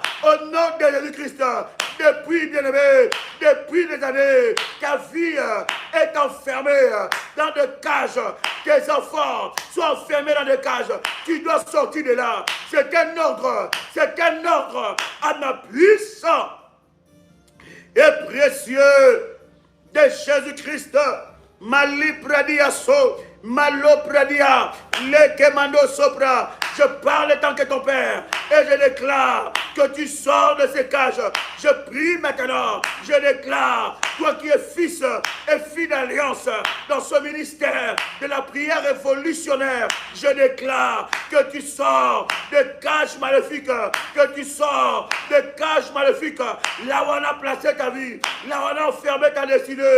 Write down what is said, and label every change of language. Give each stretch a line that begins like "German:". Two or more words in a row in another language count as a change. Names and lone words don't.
French: Au nom de Jésus-Christ, depuis, bien-aimé, depuis des années, ta vie est enfermée dans des cages. Tes enfants sont enfermés dans des cages. Tu dois sortir de là. C'est un ordre à ma puissance et précieux de Jésus-Christ. Mali pradiaso, malo pradia, le kemando sopra. Je parle tant que ton Père et je déclare que tu sors de ces cages. Je prie maintenant, je déclare, toi qui es fils et fille d'alliance dans ce ministère de la prière révolutionnaire, je déclare que tu sors de cages maléfiques, que tu sors de cages maléfiques, là où on a placé ta vie, là où on a enfermé ta destinée.